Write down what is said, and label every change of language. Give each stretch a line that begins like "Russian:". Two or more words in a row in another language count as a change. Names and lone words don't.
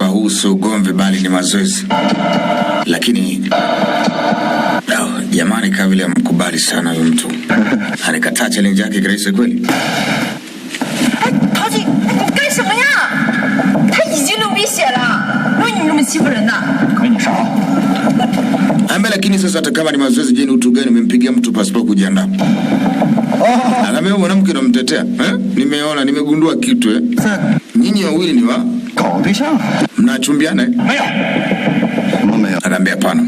Swahili: hauhusu ugomvi bali ni mazoezi. Lakini jamani, kama vile mkubali sana huyo mtu. Alikataa challenge yake kirahisi kweli. Taji,
Chinese: 你干什么呀？他已经流鼻血了，为你这么欺负人呢？可你啥？
Swahili: Lakini sasa hata kama ni mazoezi, je, ni utu gani umempigia mtu pasipo kujiandaa? Anambia mwanamke unamtetea. Nimeona, nimegundua kitu. Nyinyi wawili ni wa mnachumbiana? Anambia hapana.